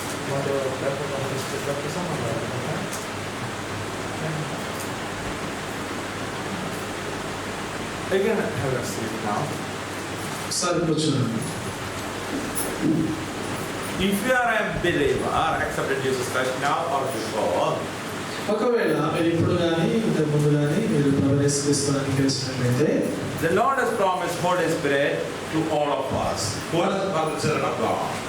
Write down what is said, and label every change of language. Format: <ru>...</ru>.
<en>Want to pray for the baptism or what? Again, have a seat now.</en> <te>ఒకసారి కూర్చున్నాను.</te> <en>If you are a believer, accepted Jesus Christ now or before,</en> <te>ఒకవేళ మీరు ఇప్పుడు కానీ ఇంతకు ముందు కానీ మీరు ప్రభు యేసుక్రీస్తును అంగీకరించినట్లయితే,</te> <en>the Lord has promised Holy Spirit to all of us who are the children of God.</en>